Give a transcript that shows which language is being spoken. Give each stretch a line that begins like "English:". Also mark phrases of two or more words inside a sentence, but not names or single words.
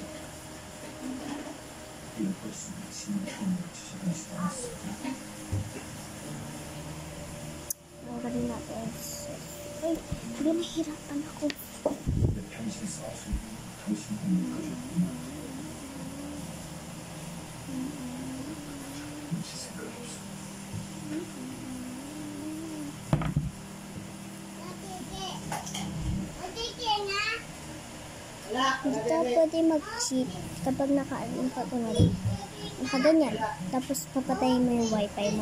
Filipino: Magaling natin. Uy, hindi nahihirapan ako.
Korean: 당신 싸우시고 당신 공격하셨구나. 눈치 생각이 없어.
Filipino: Dito pwede mag-cheat kapag nakaganyan. Tapos papatayin mo yung wifi mo.